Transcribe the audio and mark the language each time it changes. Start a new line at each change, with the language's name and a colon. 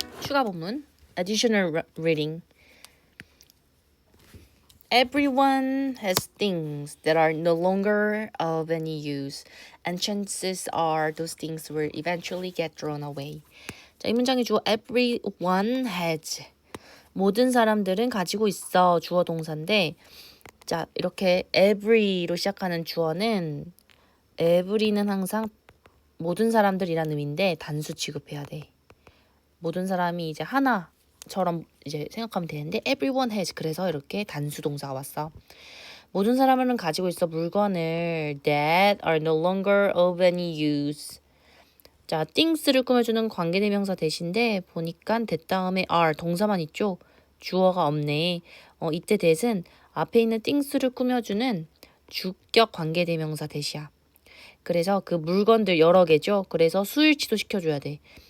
Korean: 추가 본문 additional reading.
English: Everyone has things that are no longer of any use, and chances are those things will eventually get thrown away.
Korean: 자, 이 문장의 주어
English: everyone has.
Korean: 모든 사람들은 가지고 있어. 주어 동사인데, 자, 이렇게 every로 시작하는 주어는 every는 항상 모든 사람들이라는 의미인데 단수 취급해야 돼. 모든 사람이 이제 하나처럼 이제 생각하면 되는데
English: everyone has
Korean: 그래서 이렇게 단수 동사가 왔어. 모든 사람은 가지고 있어 물건을
English: that are no longer of any use.
Korean: 자, things를 꾸며주는 관계대명사 대신데 보니까 that 다음에 are 동사만 있죠. 주어가 없네. 이때 that은 앞에 있는 things를 꾸며주는 주격 관계대명사 대시야. 그래서 그 물건들 여러 개죠. 그래서 수일치도 시켜줘야 돼.